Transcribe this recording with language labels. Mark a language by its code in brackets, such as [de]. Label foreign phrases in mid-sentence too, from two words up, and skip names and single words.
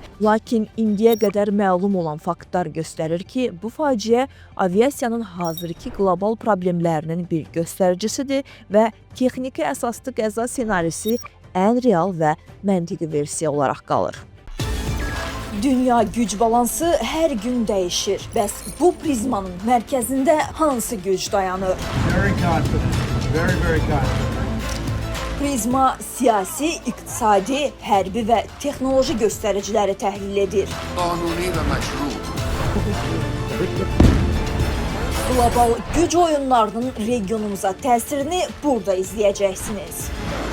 [az] Lakin indiyə qədər məlum olan faktlar göstərir ki, bu faciə aviasiyanın hazırki qlobal problemlərinin bir göstəricisidir və texniki əsaslı qəza ssenarisi ən real və məntiqi versiya olaraq qalır. Dünya güc balansı hər gün dəyişir. Bəs bu prizmanın mərkəzində hansı güc dayanır? [en] Very confident. Very confident. [az] Prizma siyasi, iqtisadi, hərbi və texnoloji göstəriciləri təhlil edir. [fa] قانونی و مشروع [az] Qlobal güc oyunlarının regionumuza təsirini burada izləyəcəksiniz.